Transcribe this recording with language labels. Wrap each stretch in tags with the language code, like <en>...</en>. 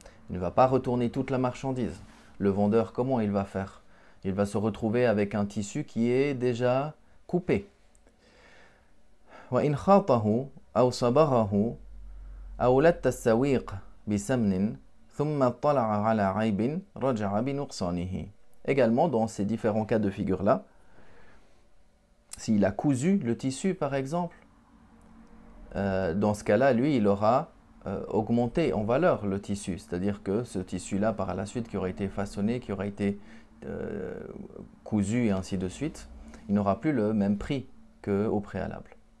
<fr>Il ne va pas retourner toute la marchandise. Le vendeur, comment il va faire? Il va se retrouver avec un tissu qui est déjà coupé.</fr> <ar>وإن خاطه أو صبغه أو لت السويق بسمن ثم اطلع على عيب رجع بنقصانه.</ar> <fr>Également, dans ces différents cas de figure-là, s'il a cousu le tissu par exemple, dans ce cas-là, lui, il aura augmenté en valeur le tissu. C'est-à-dire que ce tissu-là, par la suite, qui aura été façonné, qui aura été cousu et ainsi de suite, il n'aura plus le même prix qu'au préalable.</fr>